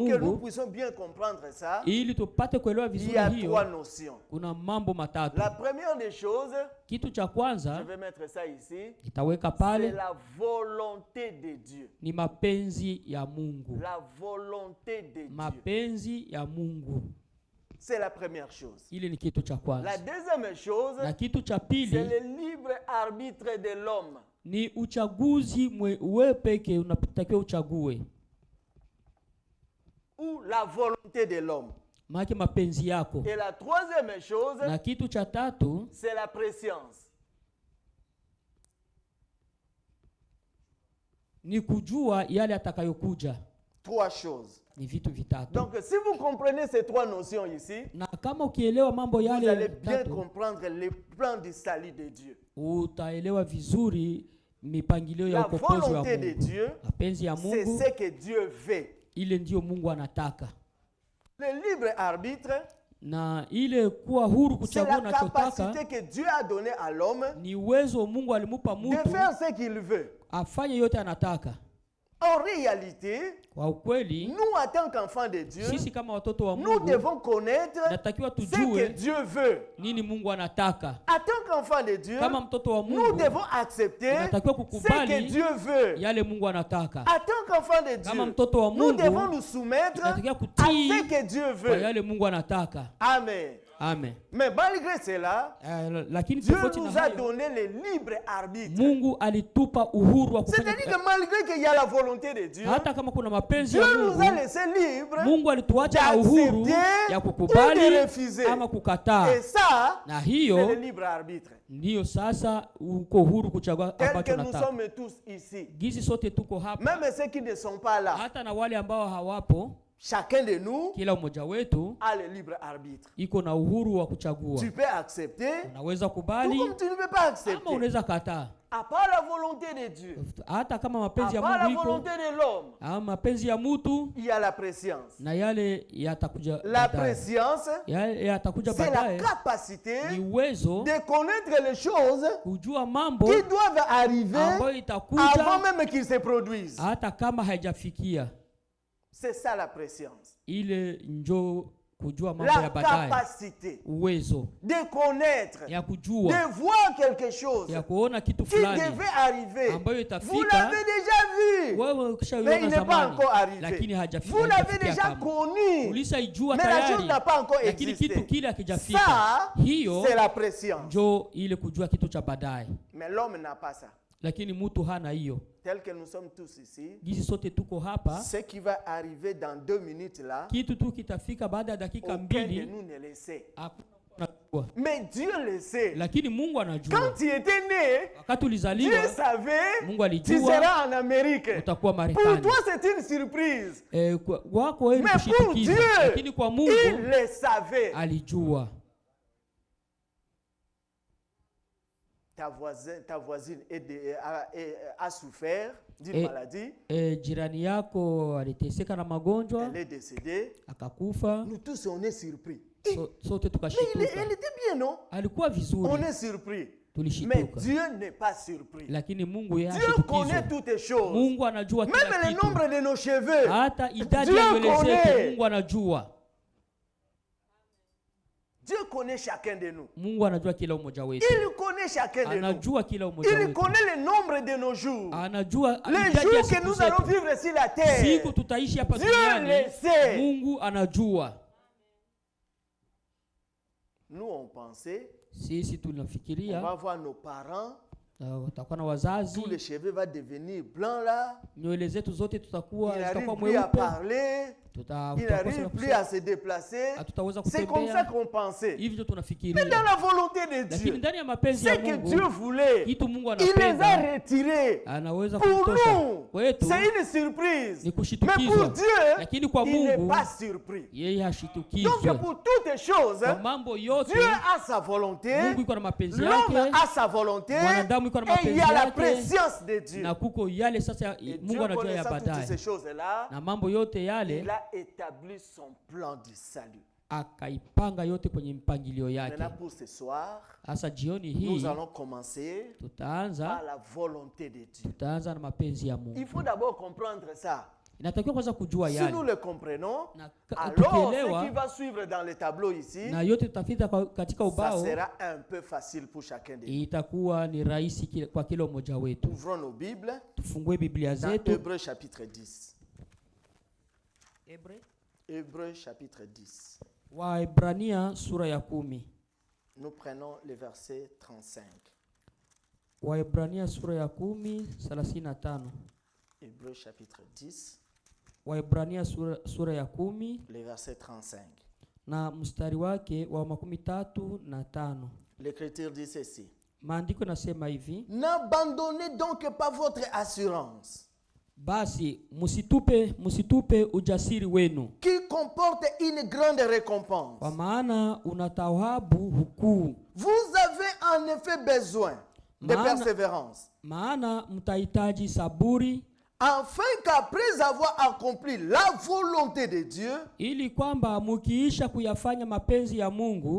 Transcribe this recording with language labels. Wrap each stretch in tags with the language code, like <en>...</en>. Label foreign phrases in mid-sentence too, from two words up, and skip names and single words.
<fr>pour que nous</fr> <sw>Mungu</sw> <fr>puissions bien comprendre ça,</fr> <sw>ili tupate kuelewa</sw> <fr>il y</fr> <sw>vizuri</sw> <fr>a</fr> <sw>hiyo.</sw> <fr>trois notions.</fr> <sw>Kuna mambo matatu.</sw> <fr>La première des choses,</fr> <sw>Kitu cha</sw> <fr>je</fr> <sw>kwanza</sw> <fr>vais mettre ça ici,</fr> <sw>itaweka</sw> <fr>c'est</fr> <sw>pale</sw> <fr>la volonté de Dieu.</fr> <sw>ni mapenzi ya Mungu.</sw> <fr>La volonté de Dieu.</fr> <sw>Mapenzi ya Mungu.</sw> <fr>C'est la première chose.</fr> <sw>Ile ni kitu cha</sw> <fr>La</fr> <sw>kwanza.</sw> <fr>deuxième chose,</fr> <sw>Na kitu cha</sw> <fr>c'est</fr> <sw>pili</sw> <fr>le libre arbitre de l'homme.</fr> <sw>ni uchaguzi wewe peke unatakiwa uchague.</sw> <fr>Ou la volonté de l'homme.</fr> <sw>Maana mapenzi yako.</sw> <fr>Et la troisième chose,</fr> <sw>Na kitu cha tatu</sw> <fr>c'est la préscience.</fr> <sw>ni kujua yale atakayokuja.</sw> <fr>Trois choses.</fr> <sw>Ni vitu vitatu.</sw> <fr>Donc, si vous comprenez ces trois notions ici,</fr> <sw>Na kama ukielewa mambo</sw> <fr>vous allez</fr> <sw>yale</sw> <fr>bien</fr> <sw>tatu,</sw> <fr>comprendre le plan du salut de Dieu.</fr> <sw>utaelewa vizuri mipangilio ya</sw> <fr>La</fr> <sw>ukombozi wa</sw> <fr>volonté de</fr> <sw>Mungu.</sw> <fr>Dieu,</fr> <sw>Mapenzi ya</sw> <fr>c'est</fr> <sw>Mungu</sw> <fr>ce que Dieu veut.</fr> <sw>ile ndiyo Mungu anataka.</sw> <fr>Le libre arbitre,</fr> <sw>Na ile kuwa huru</sw> <fr>c'est</fr> <sw>kuchagua</sw> <fr>la</fr> <sw>unachotaka</sw> <fr>capacité que Dieu a donnée à l'homme</fr> <sw>ni uwezo Mungu alimupa</sw> <fr>de</fr> <sw>mtu</sw> <fr>faire ce qu'il veut.</fr> <sw>afanye yote anataka.</sw> <fr>En réalité,</fr> <sw>Kwa ukweli</sw> <fr>nous, en tant qu'enfants de Dieu,</fr> <sw>sisi kama watoto wa</sw> <fr>nous</fr> <sw>Mungu</sw> <fr>devons connaître</fr> <sw>natakiwa</sw> <fr>ce que</fr> <sw>tujue</sw> <fr>Dieu veut.</fr> <sw>nini Mungu anataka.</sw> <fr>En tant qu'enfants de Dieu,</fr> <sw>Kama mtoto wa</sw> <fr>nous</fr> <sw>Mungu</sw> <fr>devons accepter</fr> <sw>tunatakiwa</sw> <fr>ce que</fr> <sw>kukubali</sw> <fr>Dieu veut.</fr> <sw>yale Mungu anataka.</sw> <fr>En tant qu'enfants de</fr> <sw>Kama</sw> <fr>Dieu,</fr> <sw>mtoto wa</sw> <fr>nous devons</fr> <sw>Mungu</sw> <fr>nous soumettre</fr> <sw>tunatakiwa</sw> <fr>à</fr> <sw>kutii</sw> <fr>ce que Dieu</fr> <sw>kwa</sw> <fr>veut.</fr> <sw>yale Mungu anataka.</sw> <fr>Amen.</fr> <sw>Amen.</sw> <fr>Mais malgré cela,</fr> <sw>Lakini</sw> <fr>Dieu</fr> <sw>tofauti</sw> <fr>nous</fr> <sw>na</sw> <fr>a</fr> <sw>hayo,</sw> <fr>donné le libre arbitre.</fr> <sw>Mungu alitupa uhuru wa kufanya</sw> <fr>C'est-à-dire que malgré qu'il y a la volonté de Dieu,</fr> <sw>hata kama kuna mapenzi ya</sw> <fr>Dieu nous a</fr> <sw>Mungu,</sw> <fr>laissé libre.</fr> <sw>Mungu alituacha na uhuru</sw> <fr>d'accepter</fr> <sw>ya</sw> <fr>ou</fr> <sw>kukubali</sw> <fr>de refuser.</fr> <sw>ama kukataa.</sw> <fr>Et ça,</fr> <sw>Na</sw> <fr>c'est le</fr> <sw>hiyo</sw> <fr>libre arbitre.</fr> <sw>ndiyo sasa uko huru kuchagua</sw> <fr>Tel</fr> <sw>ambacho</sw> <fr>que nous</fr> <sw>unataka.</sw> <fr>sommes tous ici.</fr> <sw>Gizi sote tuko hapa,</sw> <fr>Même ceux qui ne sont pas là,</fr> <sw>hata na wale ambao hawapo,</sw> <fr>chacun de nous</fr> <sw>kila mmoja wetu</sw> <fr>a le libre arbitre.</fr> <sw>iko na uhuru wa kuchagua.</sw> <fr>Tu peux accepter,</fr> <sw>Unaweza</sw> <fr>tout</fr> <sw>kubali</sw> <fr>comme tu ne peux pas</fr> <sw>ama</sw> <fr>accepter.</fr> <sw>unaweza kataa.</sw> <fr>À part la volonté de Dieu,</fr> <sw>Hata kama</sw> <fr>à</fr> <sw>mapenzi ya</sw> <fr>part la</fr> <sw>Mungu iko</sw> <fr>volonté de l'homme,</fr> <sw>ama mapenzi ya mtu</sw> <fr>il y a la préscience.</fr> <sw>na yale yatakuja</sw> <fr>La</fr> <sw>baadaye.</sw> <fr>préscience,</fr> <sw>Yale yatakuja</sw> <fr>c'est la</fr> <sw>baadaye</sw> <fr>capacité</fr> <sw>ni uwezo</sw> <fr>de connaître les choses</fr> <sw>kujua mambo</sw> <fr>qui doivent arriver</fr> <sw>ambayo</sw> <fr>avant</fr> <sw>itakuja</sw> <fr>même qu'ils se produisent.</fr> <sw>hata kama haijafikia.</sw> <fr>C'est ça la préscience.</fr> <sw>Ile njo kujua mambo ya</sw> <fr>La</fr> <sw>baadaye,</sw> <fr>capacité</fr> <sw>uwezo</sw> <fr>de connaître,</fr> <sw>ya</sw> <fr>de</fr> <sw>kujua,</sw> <fr>voir quelque chose</fr> <sw>ya kuona kitu</sw> <fr>qui</fr> <sw>fulani</sw> <fr>devait arriver.</fr> <sw>ambayo</sw> <fr>Vous</fr> <sw>itafika.</sw> <fr>l'avez déjà vu,</fr> <sw>Wewe</sw> <fr>mais il</fr> <sw>ukishaiona</sw> <fr>n'est pas</fr> <sw>zamani,</sw> <fr>encore arrivé.</fr> <sw>lakini</sw> <fr>Vous</fr> <sw>haijafikia.</sw> <fr>l'avez</fr> <sw>haijafikia</sw> <fr>déjà</fr> <sw>kama.</sw> <fr>connu,</fr> <sw>Ulishaijua</sw> <fr>mais la chose</fr> <sw>tayari,</sw> <fr>n'a pas encore</fr> <sw>lakini kitu</sw> <fr>existé.</fr> <sw>kile hakijafika.</sw> <fr>Ça,</fr> <sw>Hiyo</sw> <fr>c'est la préscience.</fr> <sw>njo ile kujua kitu cha baadaye,</sw> <fr>Mais l'homme n'a pas ça.</fr> <sw>lakini mtu hana hiyo.</sw> <fr>Tel que nous sommes tous ici,</fr> <sw>Gizi sote tuko hapa,</sw> <fr>ce qui va arriver dans 2 minutes là,</fr> <sw>kitu tu kitafika baada ya dakika</sw> <fr>aucun de</fr> <sw>mbili,</sw> <fr>nous ne le sait.</fr> <sw>hakuna mtu anajua.</sw> <fr>Mais Dieu le sait.</fr> <sw>Lakini Mungu anajua.</sw> <fr>Quand tu étais né,</fr> <sw>Wakati</sw> <fr>Dieu</fr> <sw>ulizaliwa</sw> <fr>savait</fr> <sw>Mungu</sw> <fr>tu</fr> <sw>alijua</sw> <fr>seras en Amérique.</fr> <sw>utakuwa</sw> <fr>Pour</fr> <sw>Marekani.</sw> <fr>toi, c'est une surprise.</fr> <sw>Wako wewe ni</sw> <fr>Mais pour</fr> <sw>kushitukiza,</sw> <fr>Dieu,</fr> <sw>lakini kwa</sw> <fr>Il</fr> <sw>Mungu</sw> <fr>le savait.</fr> <sw>alijua.</sw> <fr>Ta voisine a souffert d'une maladie.</fr> <sw>Jirani yako aliteseka na magonjwa</sw> <fr>Elle est décédée.</fr> <sw>akakufa.</sw> <fr>Nous tous, on est surpris.</fr> <sw>Sote</sw> <fr>Mais</fr> <sw>tukashituka.</sw> <fr>elle était bien, non?</fr> <sw>Alikuwa</sw> <fr>On</fr> <sw>vizuri,</sw> <fr>est surpris. Mais</fr> <sw>tulishituka.</sw> <fr>Dieu n'est pas surpris.</fr> <sw>Lakini Mungu yeye</sw> <fr>Dieu connaît</fr> <sw>hashtukizwa.</sw> <fr>toutes les choses.</fr> <sw>Mungu anajua</sw> <fr>Même</fr> <sw>kila</sw> <fr>le</fr> <sw>kitu.</sw> <fr>nombre de nos cheveux.</fr> <sw>Hata idadi</sw> <fr>Dieu</fr> <sw>ya nywele zetu</sw> <fr>connaît.</fr> <sw>Mungu anajua.</sw> <fr>Dieu connaît chacun de nous.</fr> <sw>Mungu anajua kila mmoja wetu.</sw> <fr>Il connaît chacun de nous.</fr> <sw>Anajua kila mmoja</sw> <fr>Il</fr> <sw>wetu.</sw> <fr>connaît le nombre de nos jours.</fr> <sw>Anajua</sw> <fr>Les</fr> <sw>idadi ya</sw> <fr>jours que</fr> <sw>siku</sw> <fr>nous allons</fr> <sw>zetu.</sw> <fr>vivre sur la terre.</fr> <sw>Siku tutaishi hapa</sw> <fr>Dieu</fr> <sw>duniani,</sw> <fr>le sait.</fr> <sw>Mungu anajua.</sw> <fr>Nous, on pensait,</fr> <sw>Sisi</sw> <fr>on</fr> <sw>tunafikiria</sw> <fr>va voir nos parents,</fr> <sw>tutakuwa na wazazi,</sw> <fr>tous les cheveux vont devenir blancs là.</fr> <sw>nywele zetu zote</sw> <fr>Il</fr> <sw>tutakuwa</sw> <fr>n'arrive</fr> <sw>zitakuwa</sw> <fr>plus à</fr> <sw>mweupe,</sw> <fr>parler. Il n'arrive plus à se déplacer.</fr> <sw>hatutaweza</sw> <fr>C'est comme ça</fr> <sw>kutembea.</sw> <fr>qu'on pensait.</fr> <sw>Hivi ndio</sw> <fr>Mais dans</fr> <sw>tunafikiria,</sw> <fr>la volonté de</fr> <sw>lakini</sw> <fr>Dieu,</fr> <sw>ndani ya mapenzi ya</sw> <fr>ce que</fr> <sw>Mungu,</sw> <fr>Dieu voulait,</fr> <sw>kitu Mungu</sw> <fr>il les a</fr> <sw>anapenda</sw> <fr>retirés.</fr> <sw>anaweza</sw> <fr>Pour</fr> <sw>kutosha</sw> <fr>nous,</fr> <sw>kwetu.</sw> <fr>c'est une surprise.</fr> <sw>Ni</sw> <fr>Mais</fr> <sw>kushitukizwa,</sw> <fr>pour Dieu,</fr> <sw>lakini kwa</sw> <fr>il n'est</fr> <sw>Mungu</sw> <fr>pas surpris.</fr> <sw>yeye</sw> <fr>Donc</fr> <sw>hashitukizwe.</sw> <fr>pour toutes choses,</fr> <sw>Kwa mambo yote</sw> <fr>Dieu a sa volonté,</fr> <sw>Mungu iko na mapenzi</sw> <fr>l'homme</fr> <sw>yake,</sw> <fr>a sa volonté,</fr> <sw>mwanadamu iko na</sw> <fr>et il y</fr> <sw>mapenzi</sw> <fr>a la</fr> <sw>yake,</sw> <fr>préscience de Dieu.</fr> <sw>na kuko yale sasa</sw> <fr>Et</fr> <sw>Mungu</sw> <fr>Dieu</fr> <sw>anajua ya</sw> <fr>connaissant toutes</fr> <sw>baadaye,</sw> <fr>ces choses-là,</fr> <sw>na mambo yote yale</sw> <fr>il a établi son plan du salut.</fr> <sw>akaipanga yote kwenye mpangilio yake.</sw> <fr>Maintenant pour ce soir,</fr> <sw>Sasa jioni</sw> <fr>nous</fr> <sw>hii</sw> <fr>allons commencer par</fr> <sw>tutaanza</sw> <fr>la volonté de Dieu.</fr> <sw>na mapenzi ya</sw> <fr>Il</fr> <sw>Mungu.</sw> <fr>faut d'abord comprendre ça.</fr> <sw>Inatakiwa kwanza kujua</sw> <fr>Si nous</fr> <sw>yale,</sw> <fr>le comprenons,</fr> <sw>na</sw> <fr>alors ce qui</fr> <sw>tukielewa</sw> <fr>va suivre dans le tableau ici,</fr> <sw>na yote tutafita katika</sw> <fr>ça</fr> <sw>ubao,</sw> <fr>sera un peu facile pour chacun de nous.</fr> <sw>itakuwa ni rahisi kwa kila mmoja wetu.</sw> <fr>Ouvrons nos Bibles</fr> <sw>Tufungue Biblia</sw> <fr>dans</fr> <sw>zetu,</sw> <fr>Hébreux chapitre 10. Hébreux chapitre 10.</fr> <sw>Waebrania sura ya 10.</sw> <fr>Nous prenons le verset 35.</fr> <sw>Waebrania sura ya 10:35.</sw> <fr>Hébreux chapitre 10,</fr> <sw>Waebrania sura ya 10</sw> <fr>le verset 35.</fr> <sw>na mstari wake wa 35.</sw> <fr>L'Écriture dit ceci.</fr> <sw>Maandiko nasema hivi:</sw> <fr>N'abandonnez donc pas votre assurance,</fr> <sw>basi msitupe ujasiri wenu,</sw> <fr>qui comporte une grande récompense.</fr> <sw>kwa maana una thawabu hukuu.</sw> <fr>Vous avez en effet besoin de persévérance,</fr> <sw>Maana mtahitaji saburi,</sw> <fr>afin qu'après avoir accompli la volonté de Dieu,</fr> <sw>ili kwamba mukiisha kuyafanya mapenzi ya Mungu</sw>